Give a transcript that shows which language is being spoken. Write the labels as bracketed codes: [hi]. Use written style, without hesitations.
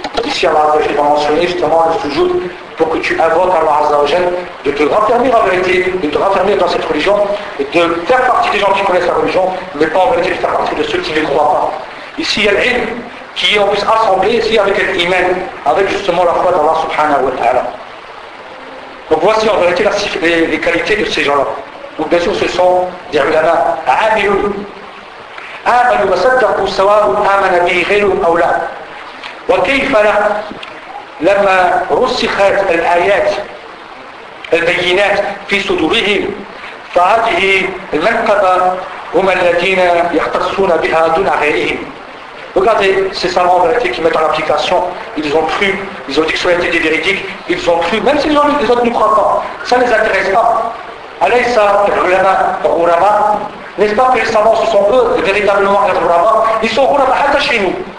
[fr] Ici, Allah Azza wa Jalla va mentionner justement le sujoud pour que tu invoques Allah Azza wa Jalla de te raffermir en vérité, de te raffermir dans cette religion et de faire partie des gens qui connaissent la religion, mais pas en vérité de faire partie de ceux qui ne croient pas. Ici, il y a l'ilm qui est en plus assemblé ici avec l'imam, avec justement la foi d'Allah subhanahu wa ta'ala. Donc voici en vérité les qualités de ces gens-là. Donc bien sûr, ce sont des ulama amilun. [ar] آمنوا وصدقوا سواء آمن به غيرهم أو لا وكيف لا لما رسخت الآيات البينات في صدورهم فهذه المنقبة هم الذين يختصون بها دون غيرهم. [fr] Regardez, ces savants en vérité qui mettent en application, ils ont cru, ils ont dit que cela était des véridiques, ils ont cru, même si les autres ne croient pas, ça ne les intéresse pas. [ar] Alaysa ulama ulama. [fr] N'est-ce pas que les savants, ce sont eux, véritablement, les ulama, ils sont ulama, hâta chez nous.